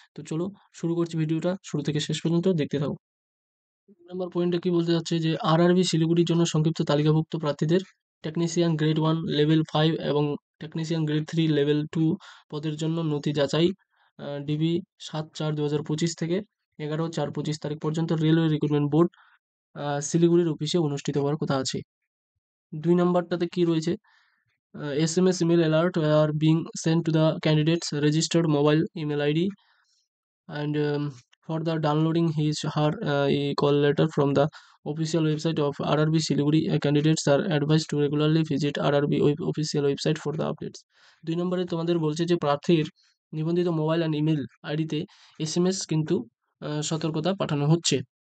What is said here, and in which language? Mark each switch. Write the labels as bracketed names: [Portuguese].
[Bangla] তো চলো শুরু করছি, ভিডিওটা শুরু থেকে শেষ পর্যন্ত দেখতে থাকো। নাম্বার পয়েন্টে কি বলতে চাচ্ছে যে আরআরবি শিলিগুড়ির জন্য সংক্ষিপ্ত তালিকাভুক্ত প্রার্থীদের টেকনিশিয়ান গ্রেড 1 লেভেল 5 এবং টেকনিশিয়ান গ্রেড 3 লেভেল 2 পদের জন্য নথি যাচাই ডিবি 7/4/2025 থেকে 11/4/25 তারিখ পর্যন্ত রেলওয়ে রিক্রুটমেন্ট বোর্ড শিলিগুড়ির অফিসে অনুষ্ঠিত হওয়ার কথা আছে। 2 নাম্বারটাতে কি রয়েছে? [English] SMS email alert are being sent to the candidate's registered mobile email ID, and for the downloading his her call letter from the official website of RRB Siliguri, candidates are advised to regularly visit RRB official website for the updates. [Bangla] 2 নম্বরে তোমাদের বলছে যে প্রার্থীর নিবন্ধিত mobile and email আইডিতে SMS কিন্তু সতর্কতা পাঠানো হচ্ছে।